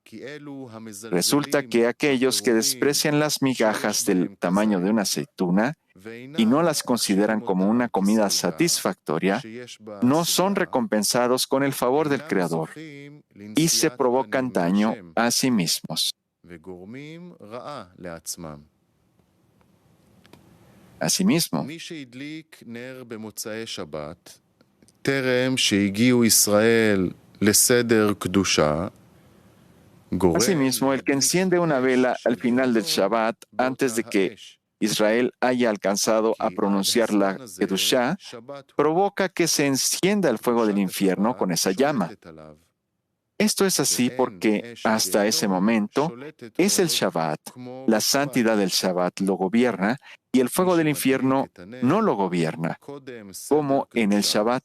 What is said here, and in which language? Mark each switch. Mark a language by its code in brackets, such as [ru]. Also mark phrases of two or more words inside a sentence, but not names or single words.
[es] Resulta que aquellos que desprecian las migajas del tamaño de una aceituna y no las consideran como una comida satisfactoria, no son recompensados con el favor del Creador y se provocan daño a sí mismos. [he] וגורמים רעה לעצמם. [es] Asimismo, [he] מי שהדליק נר במוצאי שבת, טרם שהגיעו ישראל לסדר קדושה, [es] Asimismo, el que enciende una vela al final del Shabbat, antes de que Israel haya alcanzado a pronunciar la Kedushá, provoca que se encienda el fuego del infierno con esa llama. Esto es así porque hasta ese momento es el Shabbat, la santidad del Shabbat lo gobierna y el fuego del infierno no lo gobierna, como en el Shabbat.